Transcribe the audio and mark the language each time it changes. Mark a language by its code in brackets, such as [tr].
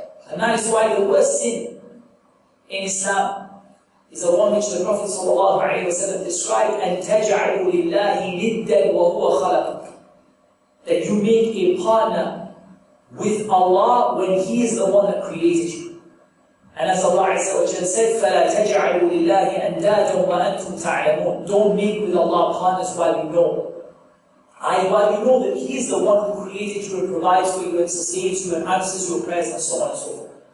[en] And that is why the worst sin in Islam is the one which the Prophet ﷺ described, [ar] أَن تَجْعَلُوا لِلَّهِ نِدًّا وَهُوَ خَلَقَكَ. [en] That you make a partner with Allah when He is the one that created you. And as Allah said, [ar] فَلَا تَجْعَلُوا لِلَّهِ أَنْدَادًا وَأَنْتُمْ تَعْلَمُونَ. [en] Don't make with Allah partners while you know. While you know that He is the one who created you and provides for you and sustains you and answers your prayers and so on and so forth.